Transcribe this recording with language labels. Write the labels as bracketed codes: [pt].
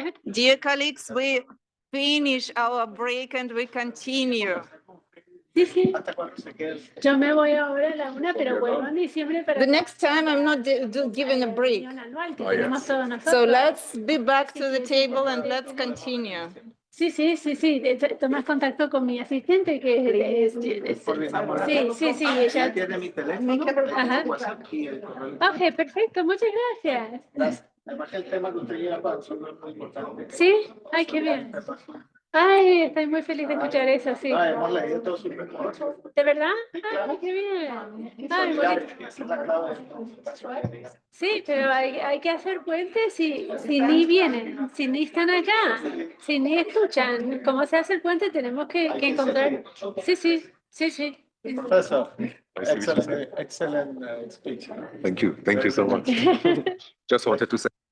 [en] Dear colleagues, we finish our break and we continue. [es] Sí, sí. Yo me voy ahora a la 1, pero vuelvo en diciembre para [en] The next time I'm not giving a break. [es] reunión anual que tenemos todos nosotros. [en] So let's be back to the table and let's continue. [es] Sí, sí, sí, sí. Tomas contacto con mi asistente que es. Sí, sí, sí. Ella tiene mi teléfono, Ajá. WhatsApp y el correo. Ok, perfecto. Muchas gracias. Además, el tema que usted lleva para nosotros es muy importante. Sí, ay, qué bien. Ay, estoy muy feliz de escuchar eso, sí. Hemos leído todo su reporte. ¿De verdad? Ay, qué bien. Ay, bonito. Sí, pero hay que hacer puentes si ni vienen, si ni están allá, si ni escuchan. ¿Cómo se hace el puente? Tenemos que encontrar. Sí, sí, sí, sí. [en] Professor, excellent speech. Thank you so much. Just wanted to say.